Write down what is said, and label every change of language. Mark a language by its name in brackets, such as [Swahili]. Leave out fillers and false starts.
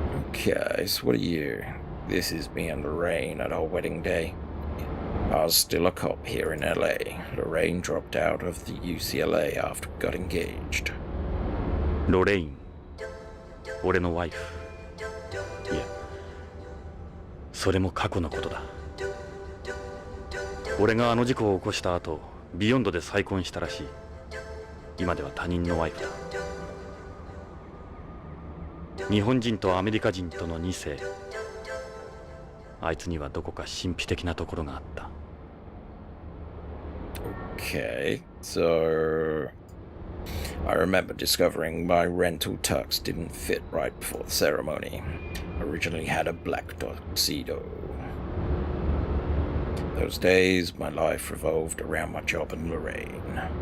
[English] Okay, so what are you? This is me and Lorraine at our wedding day. I was still a cop here in LA. Lorraine dropped out of the UCLA after we got engaged. [Japanese] ロレイン、俺のワイフ。いや、それも過去のことだ。俺があの事故を起こした後、ビヨンドで再婚したらしい。今では他人のワイフだ。日本人とアメリカ人との2世。あいつにはどこか神秘的なところがあった。 [English] Okay, so I remember discovering my rental tux didn't fit right before the ceremony. Originally had a black tuxedo. Those days, my life revolved around my job and Lorraine.